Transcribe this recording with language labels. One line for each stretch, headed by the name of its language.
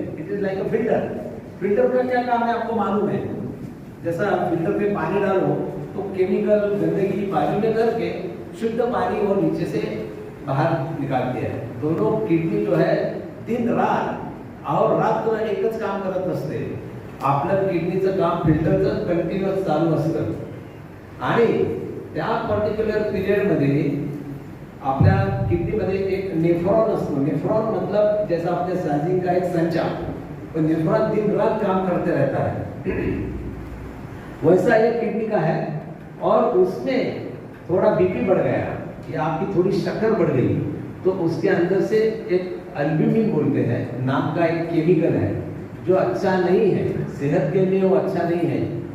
English: It is like a filter.
Hindi: Filter का क्या काम है आपको मालूम है? जैसा फिल्टर पे पानी डालो तो केमिकल गंदगी बाजू में करके शुद्ध पानी वो नीचे से बाहर निकालते हैं। दोनों किडनी जो है दिन रात और रात तो
Marathi: एकच काम करत असते। आपलं किडनीचं काम फिल्टरचं कंटिन्युअस चालू असतं आणि त्या पर्टिक्युलर पिरियडमध्ये आपल्या किडनीमध्ये एक नेफ्रॉन असतो।
Hindi: नेफ्रॉन मतलब जैसा आपने सांजिंग का एक संचा, तो नेफ्रॉन दिन रात काम करते रहता है। वैसा ये किडनी का है और उसमें थोड़ा बीपी बढ़ गया या आपकी थोड़ी शक्कर बढ़ गई तो उसके अंदर से एक अल्ब्यूमिन बोलते हैं नाम का एक केमिकल है जो अच्छा नहीं है, सेहत के लिए वो अच्छा नहीं है।